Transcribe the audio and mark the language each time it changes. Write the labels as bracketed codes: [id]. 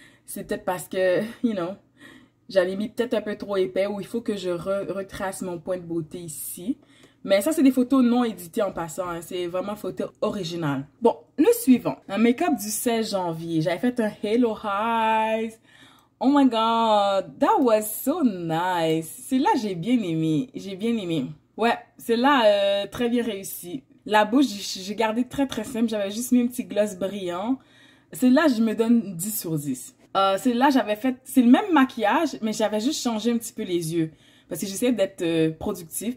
[fr] C'est peut-être parce que, [en] you know, [fr] j'avais mis peut-être un peu trop épais ou il faut que je retrace mon point de beauté ici. Mais ça, c'est des photos non éditées en passant. Hein. C'est vraiment photo originale. Bon, le suivant. Un make-up du 16 janvier. J'avais fait un Halo Highs. [en] Oh my God, that was so nice. [fr] Celle-là, j'ai bien aimé. J'ai bien aimé. Ouais, celle-là, très bien réussi. La bouche, j'ai gardé très très simple. J'avais juste mis un petit gloss brillant. Celle-là, je me donne 10 sur 10. Celle-là, j'avais fait... C'est le même maquillage, mais j'avais juste changé un petit peu les yeux. Parce que j'essayais d'être productive.